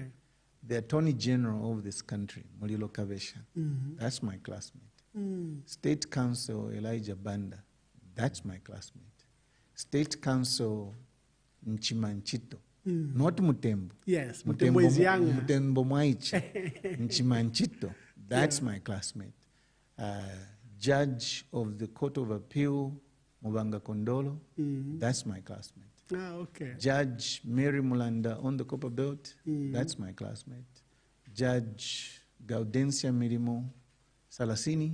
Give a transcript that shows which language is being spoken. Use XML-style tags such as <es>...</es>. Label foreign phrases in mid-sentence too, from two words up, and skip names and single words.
<en>The Attorney General of this country, Mulilo Kavesha. That's my classmate. State Counsel Elijah Banda. That's my classmate. State Counsel Nchimanchito. Not Mutembo. Yes, Mutembo is younger. Mutembo Mwaichi. Nchimanchito. That's my classmate. Judge of the Court of Appeal, Mubanga Kondolo. That's my classmate. Okay. Judge Mary Mulanda on the Copper Belt. That's my classmate. Judge Gaudensia Mirimo Salasini.</en>